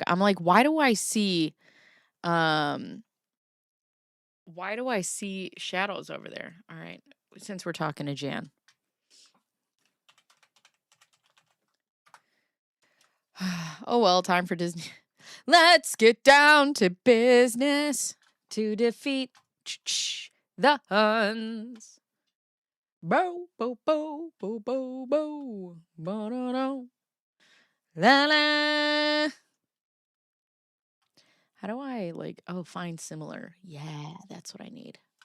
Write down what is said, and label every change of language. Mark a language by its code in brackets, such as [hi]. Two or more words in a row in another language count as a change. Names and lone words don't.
[en] I'm like, why do I see shadows over there? All right, since we're talking to Jan. Oh, well, time for Disney. Let's get down to business to defeat the Huns. Bo, bo, bo, bo, bo, bo, bo, do, do. La, la. How do I, find similar? Yeah, that's what I need.